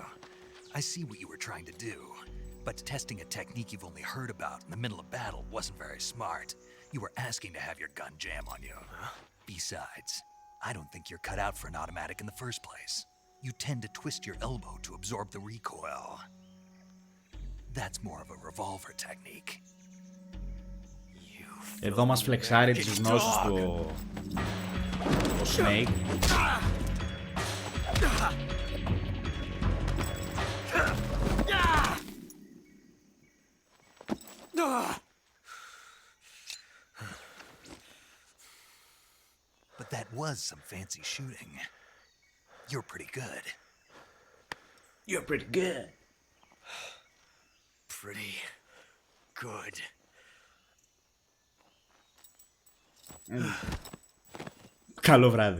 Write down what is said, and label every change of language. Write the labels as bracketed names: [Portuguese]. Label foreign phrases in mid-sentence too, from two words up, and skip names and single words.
[English] I see what you were trying to do. But testing a technique you've only heard about in the middle of battle wasn't very smart. You were asking to have your gun jam on you. Besides, I don't think you're cut out for an automatic in the first place. You tend to twist your elbow to absorb the recoil. That's more of a revolver technique. [Greek] Εδώ μας φλεξάρει τις γνώσεις του ο Snake. [English] But that was some fancy shooting. You're pretty good. You're pretty good. Pretty good. [Greek] Καλό βράδυ.